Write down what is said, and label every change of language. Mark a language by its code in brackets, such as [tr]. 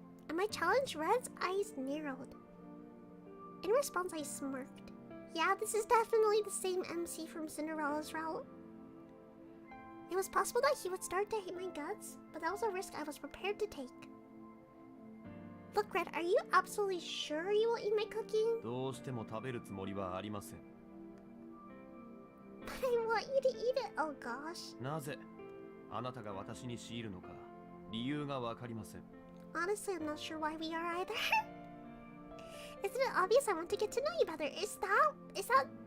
[en] At my challenge, Red's eyes narrowed. In response, I smirked. Yeah, this is definitely the same MC from Cinderella's route. It was possible that he would start to hate my guts, but that was a risk I was prepared to take. Look, Red, are you absolutely sure you will eat my cooking? [ja] どうしても食べるつもりはありません。 [en] But I want you to eat it, oh gosh. [ja] なぜあなたが私に強いるのか理由がわかりません。 [en] Honestly, I'm not sure why we are either. Isn't it obvious I want to get to know you better? Is that what?